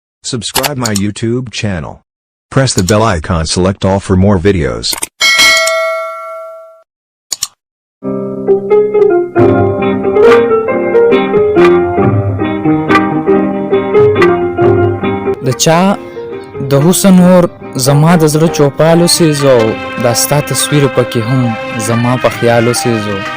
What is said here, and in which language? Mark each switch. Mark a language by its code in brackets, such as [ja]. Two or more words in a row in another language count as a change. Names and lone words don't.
[en] Subscribe my YouTube channel. Press the bell icon, select all for more videos. [ps] د چا د حسن اور زما د زړه چوپالو سیزو دا ستا تصویر پکې هم زما په خیالو سیزو